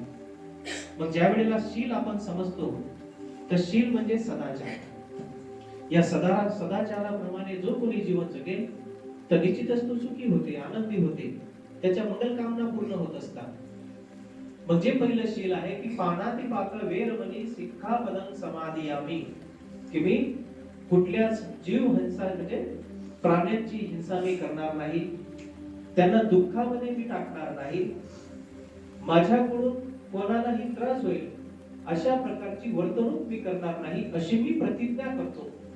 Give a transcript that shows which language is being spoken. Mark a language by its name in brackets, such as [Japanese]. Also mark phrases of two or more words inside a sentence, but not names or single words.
[Marathi] मग ज्या वेळेला शील आपण समजतो, तर शील म्हणजे सदाचार. या सदाचाराप्रमाणे जो कोणी जीवन जगेल तर निश्चितच तो सुखी होते, आनंदी होते, त्याच्या मंगल कामना पूर्ण होत असतात. मग जे पहिलं शील आहे की [Pali] पानाती पाक वेरमणी सिक्खापदं समादियामी, [Marathi] की मी कुठल्याच जीव हिंसा म्हणजे प्राण्यांची हिंसा मी करणार नाही, त्यांना दुःखामध्ये मी टाकणार नाही, माझ्याकडून कोणालाही त्रास होईल अशा प्रकारची वर्तणूक मी करणार नाही, अशी मी प्रतिज्ञा करतो.